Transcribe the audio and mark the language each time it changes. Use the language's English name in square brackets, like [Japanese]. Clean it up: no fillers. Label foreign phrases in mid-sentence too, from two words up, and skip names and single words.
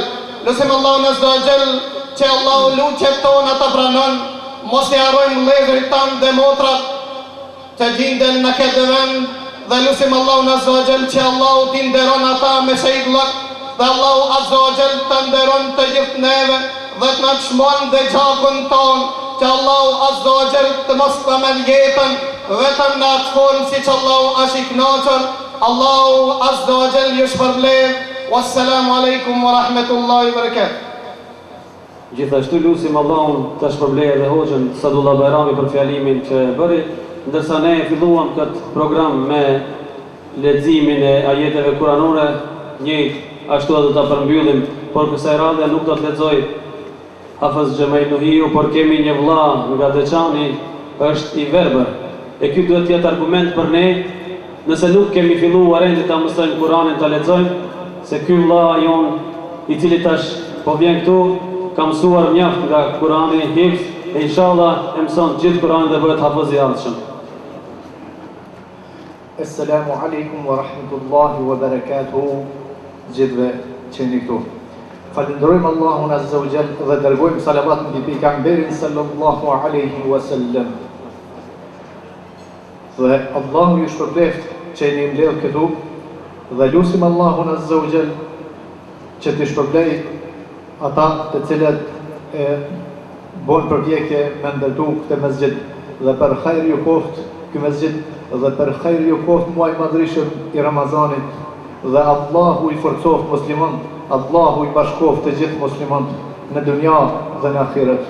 [Albanian] Lutim Allahun [Arabic] عز وجل [Albanian] që Allahu luqet tona të pranon, mos i harrojmë vëllezërit tanë dhe motrat që gjenden në këtë vend dhe lutim Allahun [Arabic] عز وجل [Albanian] që Allahu t'i nderon ata me shejtllok dhe Allahu [Arabic] عز وجل [Albanian] të nderon të gjithë neve dhe të na çmon dhe gjakun ton që Allahu [Arabic] عز وجل [Albanian] të mos të men jetën vetëm në atë formë si që Allahu është i kënaqur. Allahu [Arabic] عز وجل [Albanian] ju shpërblet. [Arabic] والسلام عليكم ورحمة الله وبركاته. [Albanian] Gjithashtu lusim Allahun të shpërblejë dhe hoxhën Sadullah Bajrami për fjalimin që bëri, ndërsa ne filluam këtë program me leximin e ajeteve kuranore, njëjtë ashtu edhe ta përmbyllim, por kësaj radhe nuk do të lexoj Hafez Xhamej Nuhiu, por kemi një vëlla nga Deçani, është i verbër. E ky duhet të jetë argument për ne, nëse nuk kemi filluar ende ta mësojmë Kur'anin ta lexojmë, se ky vëlla jon i cili tash po vjen këtu ka mësuar mjaft nga Kurani, hifz, e inshallah e mëson gjithë Kur'anin dhe bëhet hafiz i ardhshëm. [Arabic] السلام عليكم ورحمة الله وبركاته, [Albanian] gjithve që jeni këtu. Falenderojmë Allahun [Arabic] عز وجل [Albanian] dhe dërgojmë salavat mbi pejgamberin [Arabic] صلى الله عليه وسلم. [Albanian] Dhe Allahu ju shpërbleft që jeni mbledhur këtu dhe lutim Allahun [Arabic] عز وجل [Albanian] që të shpërblej ata të cilët bën përpjekje me ndërtu këtë mesgjid dhe për hajër ju koft ky mesgjid dhe për hajër ju koft muaj madhrishëm i Ramazanit dhe Allahu i forcoft musliman, Allahu i bashkoft të gjithë musliman në dunja dhe në ahiret.